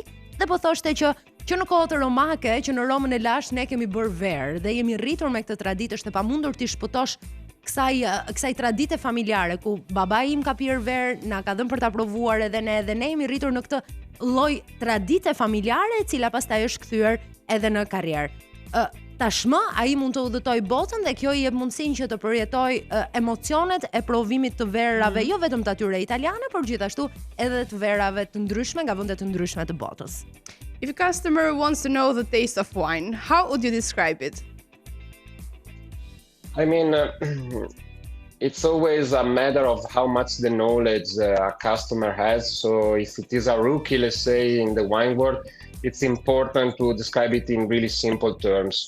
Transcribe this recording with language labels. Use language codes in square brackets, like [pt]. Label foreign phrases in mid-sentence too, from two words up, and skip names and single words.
[sq] Dhe po thoshte që në kohët romake, që në Romën e lashtë ne kemi bërë verë dhe jemi rritur me këtë traditë, është e pamundur ti shpëtosh kësaj tradite familjare ku babai im ka pirë verë, na ka dhënë për ta provuar edhe ne jemi rritur në këtë lloj tradite familjare e cila pastaj është kthyer edhe në karrierë. Tashmë ai mund të udhëtoj botën dhe kjo i jep mundësinë që të përjetoj emocionet e provimit të verave, jo vetëm të atyre italiane, por gjithashtu edhe të verave të ndryshme nga vende të ndryshme të botës. [en] If a customer wants to know the taste of wine, how would you describe it? I mean, it's always a matter of how much the knowledge a customer has. So if it is a rookie, let's say, in the wine world, it's important to describe it in really simple terms.